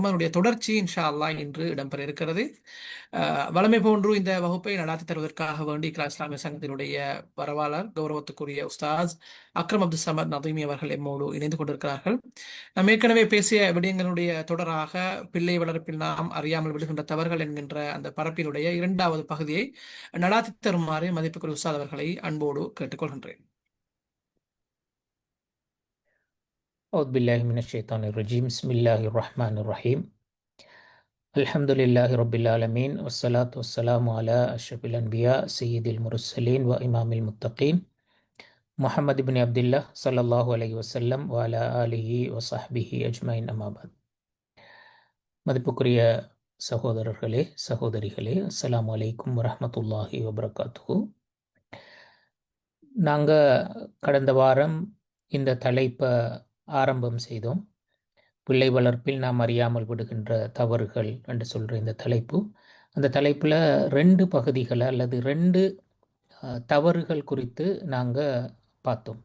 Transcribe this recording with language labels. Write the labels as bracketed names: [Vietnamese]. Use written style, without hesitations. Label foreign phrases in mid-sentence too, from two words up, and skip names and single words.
[Tamil] அதனுடைய தொடர்ச்சி [Arabic] إن شاء الله [Tamil] இன்று இடம்பெற இருக்கிறது. வளமை போன்று இந்த வகுப்பை நடாத்தி தருவதற்காக வேண்டி இக்ரா இஸ்லாமிய சங்கத்தினுடைய வரவாளர் கௌரவத்துக்குரிய உஸ்தாஸ் அக்ரம் அப்துல் சமத் நதீமி அவர்கள் எம்மோடு இணைந்து கொண்டிருக்கிறார்கள். நாம் ஏற்கனவே பேசிய விடயங்களுடைய தொடராக பிள்ளை வளர்ப்பில் நாம் அறியாமல் விடுகின்ற தவறுகள் என்கின்ற அந்த பரப்பினுடைய இரண்டாவது பகுதியை நடாத்தி தருமாறு மதிப்புக்குரிய உஸ்தாத் அவர்களை அன்போடு கேட்டுக்கொள்கின்றேன். [Arabic] أعوذ بالله من الشيطان الرجيم بسم الله الرحمن الرحيم الحمد لله رب العالمين والصلاة والسلام على أشرف الأنبياء سيد المرسلين وإمام المتقين محمد بن عبد الله صلى الله عليه وسلم وعلى آله وصحبه أجمعين أما بعد. [Tamil] மதிப்புக்குரிய சகோதரர்களே சகோதரிகளே, [Arabic] السلام عليكم ورحمة الله وبركاته. [Tamil] நாங்கள் கடந்த வாரம் இந்த தலைப்பை ஆரம்பம் செய்தோம். பிள்ளை வளர்ப்பில் நாம் அறியாமல் விடுகின்ற தவறுகள் என்று சொல்கிற இந்த தலைப்பு, அந்த தலைப்பில் 2 பகுதிகளை அல்லது 2 தவறுகள் குறித்து நாங்கள் பார்த்தோம்.